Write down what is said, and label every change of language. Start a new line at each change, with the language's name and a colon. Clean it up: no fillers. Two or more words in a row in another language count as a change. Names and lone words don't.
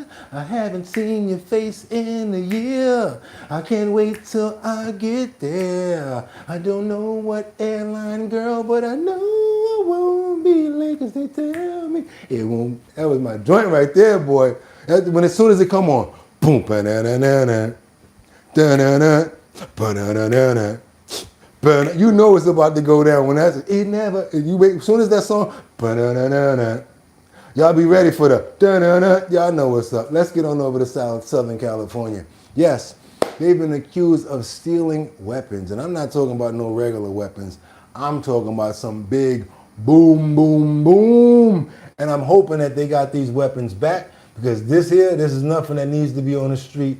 English: I haven't seen your face in a year. I can't wait till I get there. I don't know what airline, girl, but I know I won't be late because they tell me it won't. That was my joint right there, boy. When as soon as it come on, boom, ba-na-na-na-na, da-na-na, ba-na-na-na-na, you know it's about to go down. When that's it never. You wait. As soon as that song, ba-na-na-na-na, y'all be ready for the da-na-na. Y'all know what's up. Let's get on over to Southern California. Yes, they've been accused of stealing weapons, and I'm not talking about no regular weapons. I'm talking about some big boom, boom, boom. And I'm hoping that they got these weapons back, because this is nothing that needs to be on the street.